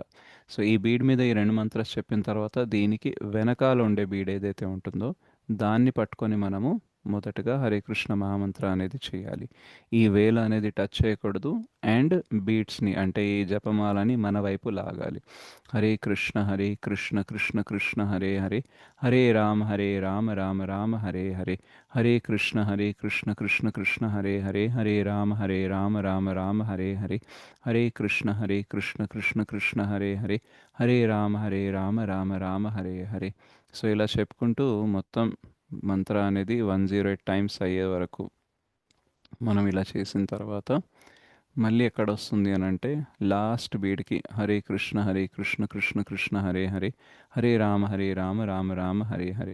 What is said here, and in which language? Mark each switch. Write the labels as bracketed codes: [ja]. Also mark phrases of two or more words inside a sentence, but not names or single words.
[te] సో ఈ బీడ్ మీద ఈ రెండు మంత్రాలు చెప్పిన తర్వాత దీనికి వెనకాల ఉండే బీడ్ ఏదైతే ఉంటుందో దాన్ని పట్టుకొని మనము మొదటగా హరే కృష్ణ మహామంత్ర అనేది చేయాలి. ఈ వేల అనేది టచ్ చేయకూడదు. అండ్ బీట్స్ని అంటే ఈ జపమాలని మన వైపు లాగాలి. హరే కృష్ణ కృష్ణ కృష్ణ హరే హరే హరే రామ రామ రామ హరే హరే హరే కృష్ణ కృష్ణ కృష్ణ హరే హరే హరే రామ రామ రామ హరే హరే హరే కృష్ణ కృష్ణ కృష్ణ హరే హరే హరే రామ రామ రామ హరే హరే. సో ఇలా చెప్పుకుంటూ మొత్తం మంత్ర అనేది 108 టైమ్స్ అయ్యే వరకు మనం ఇలా చేసిన తర్వాత మళ్ళీ ఎక్కడొస్తుంది అని అంటే [en] last beadకి [te] హరే కృష్ణ కృష్ణ కృష్ణ హరే హరే హరే రామ రామ రామ హరే హరే.